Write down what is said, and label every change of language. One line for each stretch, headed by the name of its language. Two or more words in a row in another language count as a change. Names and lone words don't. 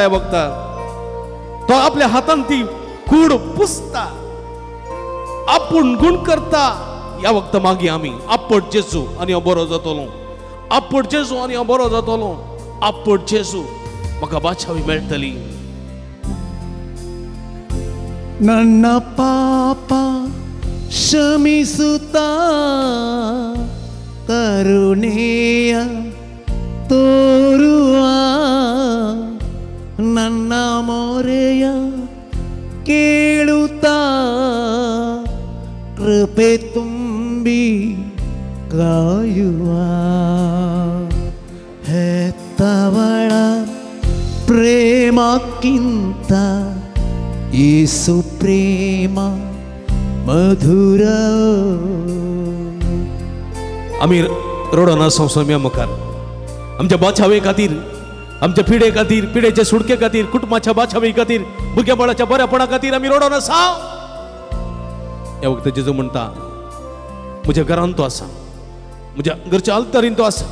Konkani: ह्या वखदां तो आपल्या हातान ती कूड पुसता, आपूण गुण करता. ह्या वखदां मागीर आमी आपोड जेजू आनी हांव बरो जातलो, आपोड जेजू आनी हांव बरो जातलो, आपोड जेजू म्हाका बाचावी मेळटली.
Kannada: ನನ್ನ ಪಾಪ ಕ್ಷಮಿಸುತ್ತಾ ಕರುಣೆಯ ತೋರುವ ನನ್ನ ಮೊರೆಯ ಕೇಳುತ್ತಾ ಕೃಪೆ ತುಂಬಿ ಕಾಯುವ ಹೆತ್ತವಳ ಪ್ರೇಮಕ್ಕಿಂತ ಯೇಸು ಪ್ರೇಮ मधुर.
Konkani: आमी रडना संवसार मुखार आमच्या बाचावे खातीर, आमच्या पिढे खातीर, पिढेच्या सुडके खातीर, कुटुंबाच्या बाचावे खातीर, भुरग्या बाळाच्या बऱ्यापणा खातीर आमी रडोन आसा. ह्या वखदां जेजू म्हणटा, म्हज्या घरान तो आसा, म्हज्या घरच्या आल्तारीन तो आसा.